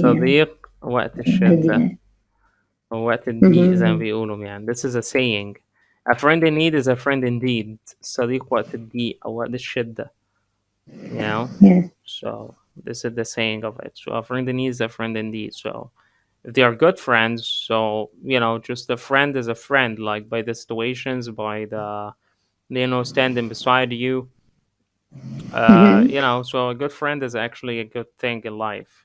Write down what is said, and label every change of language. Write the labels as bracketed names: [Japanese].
[Arabic] صديق وقت الشدة وقت الضيق زي ما بيقولوا يعني. [English] This is a saying. A friend in need is a friend indeed. [Arabic] صديق وقت الضيق أو وقت الشدة. [English] Yes. So this is the saying of it. So a friend in need is a friend indeed. So if they are good friends, so just a friend is a friend, like by the situations, by the standing beside you. So a good friend is actually a good thing in life.